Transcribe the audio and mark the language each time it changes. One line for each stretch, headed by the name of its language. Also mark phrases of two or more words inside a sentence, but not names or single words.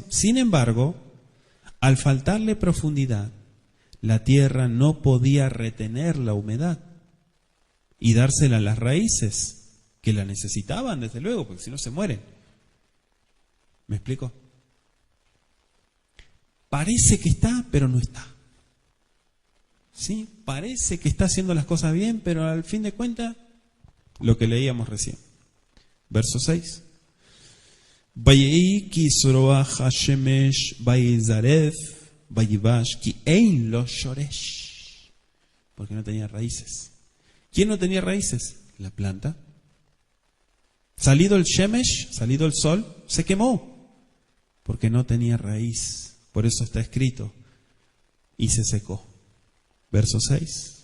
Spanish: Sin embargo, al faltarle profundidad, la tierra no podía retener la humedad y dársela a las raíces, que la necesitaban, desde luego, porque si no se mueren. ¿Me explico? Parece que está, pero no está. ¿Sí? Parece que está haciendo las cosas bien, pero al fin de cuentas, lo que leíamos recién. Verso 6.
Hebrew: ויהי כי זורח השמש ויצרב וייבש כי אין לו שורש.
Spanish: Porque no tenía raíces. ¿Quién no tenía raíces? La planta. Salido el shemesh, salido el sol, se quemó. Porque no tenía raíz. Por eso está escrito. Y se secó. Verso 6.